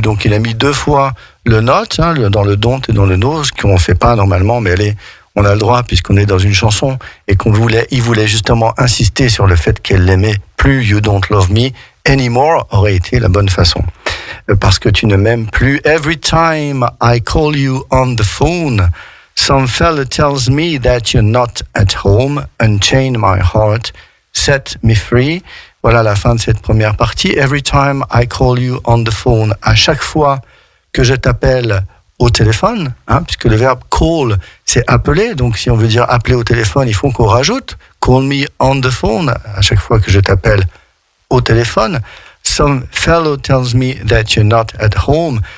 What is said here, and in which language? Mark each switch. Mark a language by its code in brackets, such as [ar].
[fr] Donc il a mis 2 fois le not, dans le don't et dans le no, ce qu'on ne fait pas normalement, mais on a le droit puisqu'on est dans une chanson et il voulait justement insister sur le fait qu'elle l'aimait plus. [en] You don't love me anymore [fr] aurait été la bonne façon. Parce que tu ne m'aimes plus. [en] Every time I call you on the phone, some fella tells me that you're not at home. Unchain my heart, set me free. [fr] Voilà la fin de cette première partie. [en] Every time I call you on the phone. [fr] À chaque fois que je t'appelle au téléphone, puisque le verbe call, c'est appeler. Donc si on veut dire appeler au téléphone, il faut qu'on rajoute [en] call me on the phone. [fr] À chaque fois que je t'appelle au téléphone. [en] Some fellow tells me that you're not at home.